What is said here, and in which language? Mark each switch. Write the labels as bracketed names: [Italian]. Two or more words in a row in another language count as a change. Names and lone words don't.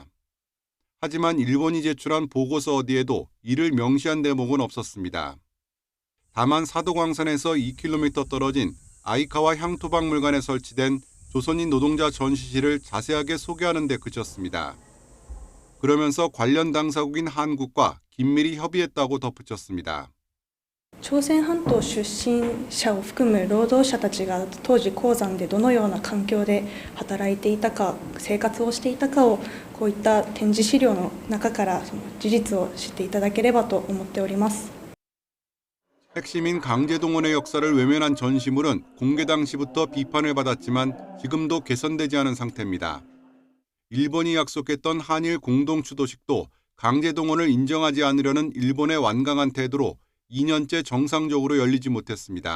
[Korean] 하지만 일본이 제출한 보고서 어디에도 이를 명시한 대목은 없었습니다. 다만 사도광산에서 2km 떨어진 아이카와 향토박물관에 설치된 조선인 노동자 전시실을 자세하게 소개하는 데 그쳤습니다. 그러면서 관련 당사국인 한국과 긴밀히 협의했다고 덧붙였습니다. [Japanese] 朝鮮半島出身者を含む労働者たちが当時鉱山でどのような環境で働いていたか、生活をしていたかをこういった展示資料の中から事実を知っていただければと思っております。 [Korean] 핵심인 강제동원의 역사를 외면한 전시물은 공개 당시부터 비판을 받았지만 지금도 개선되지 않은 상태입니다. 일본이 약속했던 한일 공동 추도식도 강제동원을 인정하지 않으려는 일본의 완강한 태도로 2년째 정상적으로 열리지 못했습니다.